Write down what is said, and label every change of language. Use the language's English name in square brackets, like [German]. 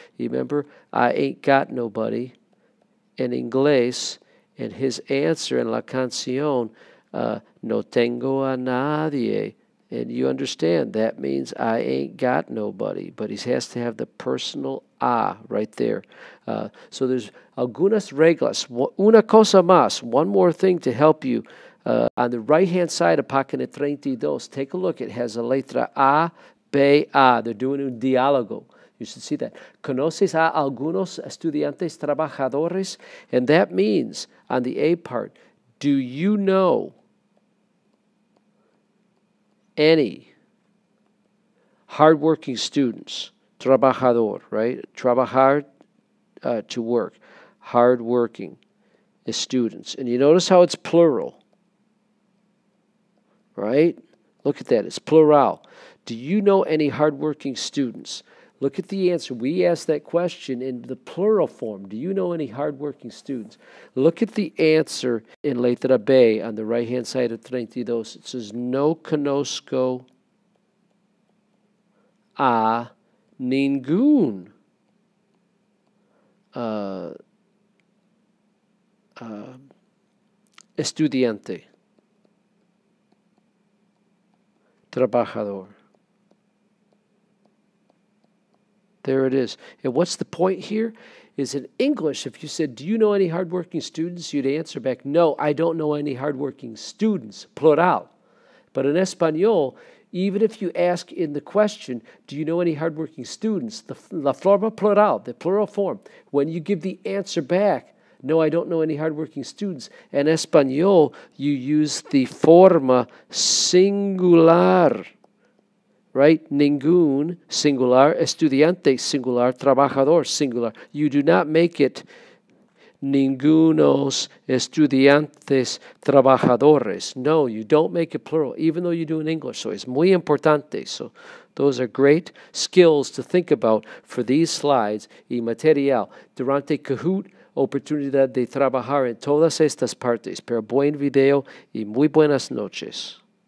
[English] You remember, I ain't got nobody in Inglés, and his answer in [Spanish] la canción, no tengo a nadie. [English] And you understand, that means I ain't got nobody. But he has to have the personal right there. So there's [Spanish] algunas reglas. Una cosa más, [English] one more thing to help you. On the right-hand side of página 32, take a look. It has a letra A, B, A. They're doing un diálogo. You should see that. [Spanish] ¿Conoces a algunos estudiantes trabajadores? [English] And that means, on the A part, do you know any hardworking students? Trabajador, right? Trabajar, to work. Hardworking students. And you notice how it's plural, right? Look at that. It's plural. Do you know any hardworking students? Look at the answer. We asked that question in the plural form. Do you know any hardworking students? Look at the answer in letra B on the right-hand side of 32. It says, [Spanish] no conozco a ningún estudiante trabajador. [English] There it is. And what's the point here? Is in English, if you said, do you know any hardworking students? You'd answer back, no, I don't know any hardworking students, plural. But in Espanol, even if you ask in the question, do you know any hardworking students? [Spanish] La forma plural, [English] the plural form. When you give the answer back, no, I don't know any hardworking students. In Espanol, you use the [Spanish] forma singular. [English] Right? [Spanish] Ningún, singular, estudiante, singular, trabajador, singular. [English] You do not make it [Spanish] ningunos estudiantes trabajadores. [English] No, you don't make it plural, even though you do in English. So it's [Spanish] muy importante. [English] So those are great skills to think about for these slides y material. [Spanish] Durante Kahoot, oportunidad de trabajar en todas estas partes. Pero buen video y muy buenas noches.